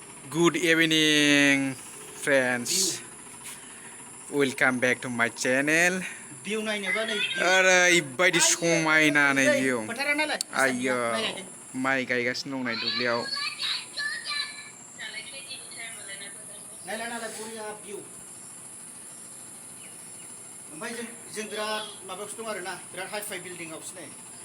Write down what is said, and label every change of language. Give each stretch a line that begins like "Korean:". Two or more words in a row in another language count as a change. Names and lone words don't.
English: Good evening, friends. Welcome back to my channel.
Bodo: ओरैबायदि समायना नै भिउ आइयो माइ गायगासिनो दं नै दुब्लियाव ओमफ्राय जों बिराद माबायावसो दं आरोना बिराद हाइ फाइ बिल्डिंआवसो नै